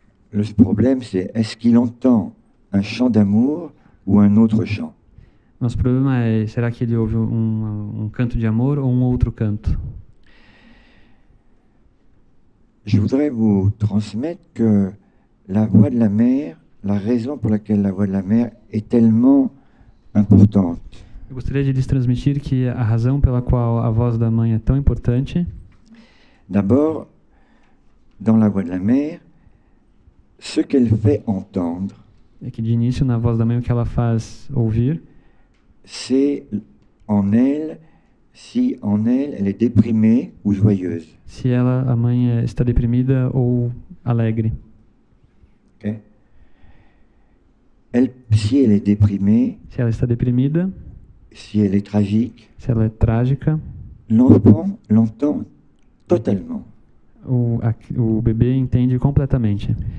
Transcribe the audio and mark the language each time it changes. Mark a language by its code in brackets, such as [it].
[fr] Le problème, c'est est-ce qu'il entend un chant d'amour ou un autre chant? [pt] Nosso problema é, será que ele ouve um canto de amor ou um outro canto? [fr] Je voudrais vous transmettre que la voix de la mère, la raison pour laquelle la voix de la mère est tellement importante. [pt] Eu gostaria de lhes transmitir que a razão pela qual a voz da mãe é tão importante, [fr] D'abord, dans la voix de la mère, ce qu'elle fait entendre, [pt] é que de início na voz da mãe o que ela faz ouvir [fr] c'est en elle, si en elle, elle est déprimée ou joyeuse. [pt] se ela, a mãe está deprimida ou alegre. [fr] Ok? Si elle est déprimée, [pt] Se ela está deprimida, [fr] si elle est tragique, [pt] se ela é trágica, [fr] l'enfant l'entend totalement. [pt] o bebê entende completamente.